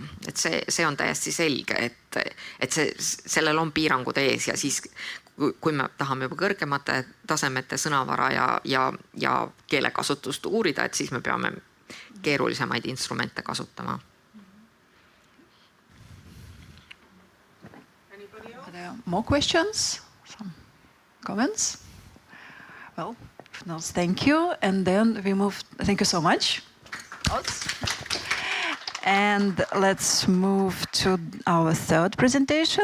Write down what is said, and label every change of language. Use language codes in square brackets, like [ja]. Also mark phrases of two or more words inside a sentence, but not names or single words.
[et] Et see on täiesti selge, et sellel on piirangud ees ja siis kui me tahame juba kõrgemate tasemete sõnavara ja keelekasutust uurida, et siis me peame keerulisemaid instrumente kasutama. [en] Are there more questions? Some comments? Well, no, thank you. And then we move. Thank you so much. And let's move to our third presentation.